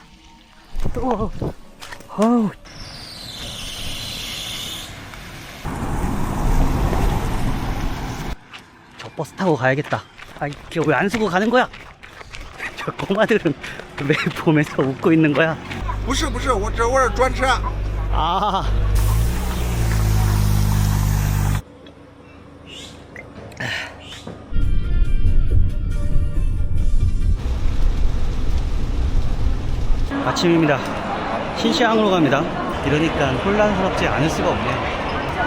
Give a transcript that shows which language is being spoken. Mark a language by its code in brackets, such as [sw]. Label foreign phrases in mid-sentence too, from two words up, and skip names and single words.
[ko] 저 버스 타고 가야겠다. 이게 왜 안 쓰고 가는 거야? 저 꼬마들은 왜 보면서 웃고 있는 거야? [zh] 不是，我这是专车。 [ko] 아침입니다. 신시항으로 갑니다. 이러니까 혼란스럽지 않을 수가 없네요.